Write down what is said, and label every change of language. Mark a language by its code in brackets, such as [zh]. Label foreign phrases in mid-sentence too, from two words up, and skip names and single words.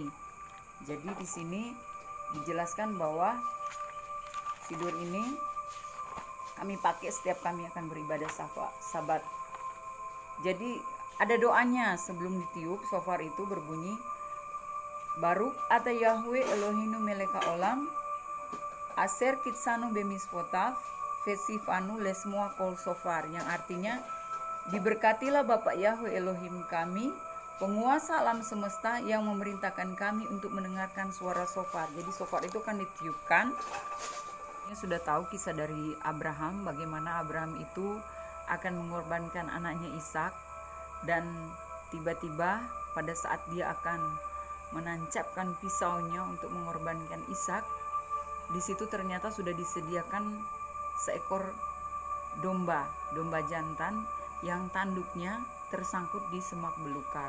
[id] Jadi di sini dijelaskan bahwa sidur ini kami pakai setiap kami akan beribadah Sabat. Jadi ada doanya sebelum ditiup. Shofar itu berbunyi, [he] ברוך אתה יהוה אלוהינו מלך העולם, אשר קדשנו במצוותיו, וציוונו לשמוע קול שופר, [id] yang artinya diberkatilah Bapak Yahweh Elohim kami, penguasa alam semesta yang memerintahkan kami untuk mendengarkan suara shofar. Jadi shofar itu kan ditiupkan. Ini sudah tahu kisah dari Abraham, bagaimana Abraham itu akan mengorbankan anaknya Ishak, dan tiba-tiba pada saat dia akan menancapkan pisaunya untuk mengorbankan Ishak, di situ ternyata sudah disediakan seekor domba jantan yang tanduknya tersangkut di semak belukar.